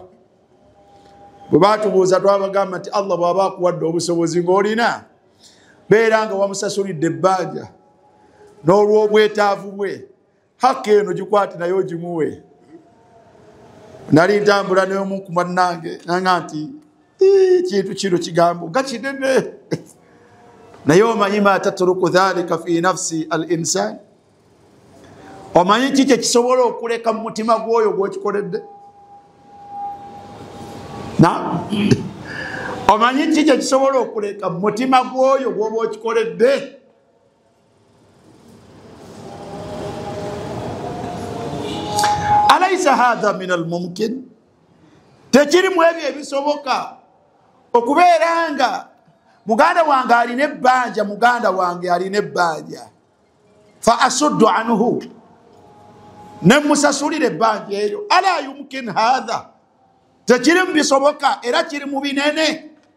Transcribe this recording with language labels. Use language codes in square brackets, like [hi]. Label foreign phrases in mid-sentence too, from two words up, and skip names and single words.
[lg] Bwe baatubuuza twabagamba nti Allah bw'aba akuwadde obusobozi ng'olina, beera nga wamusasulidde ebbanja n'olw'obwetaavu bwe, hakka eno gikwate naye ogimuwe. nali ntambula n'omu ku bannange nanga nti kintu kino kigambo nga kinene naye omanyi [ar] ما تترك ذلك في نفس الإنسان [lg] omanyi kiki ekisobola okuleka mu mutima gw'oyo gw'okikoledde na omanyi kiki ekisobola okuleka mu mutima gw'oyo gw'oba okikoledde alaysa [ar] هذا من الممكن [lg] tekiri mu ebyo ebisoboka okubeera nga muganda wange alina ebbanja muganda wange alina ebbanja [ar] فأسد عنه [lg] nemusasulira ebbanja eryo [ar] ألا يمكن هذا [lg] tekiri mu bisoboka era kiri mu binene